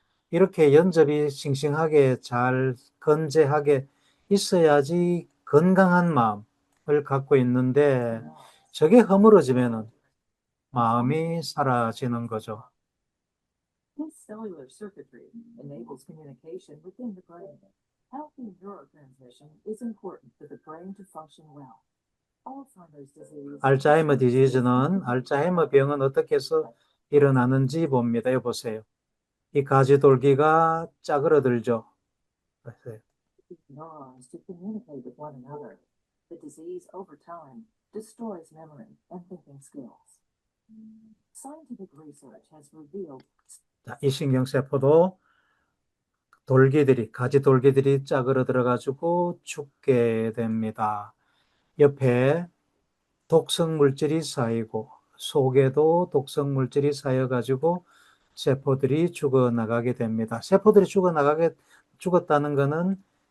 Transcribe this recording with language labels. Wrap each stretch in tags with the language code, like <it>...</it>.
<ko>이렇게 연접이 싱싱하게 잘 건재하게 있어야지 건강한 마음을 갖고 있는데 저게 허물어지면은 마음이 사라지는 거죠.</ko> <en>This cellular circuitry enables communication within the brain. Healthy neurotransmission is important for the brain to function well. Alzheimer's disease.</en> <ko>알츠하이머 디지즈는 알츠하이머 병은 어떻게 해서 일어나는지 봅니다. 여기 보세요. 이 가지돌기가 짜그러들죠.</ko> <en>Neurons to communicate with one another. The disease over time destroys memory and thinking skills. Scientific research has revealed.</en> <ko>자, 이 신경세포도 가지 돌기들이 짝으로 들어가지고 죽게 됩니다. 옆에 독성 물질이 쌓이고 속에도 독성 물질이 쌓여가지고 세포들이 죽어나가게 됩니다. 세포들이 죽었다는 것은</ko>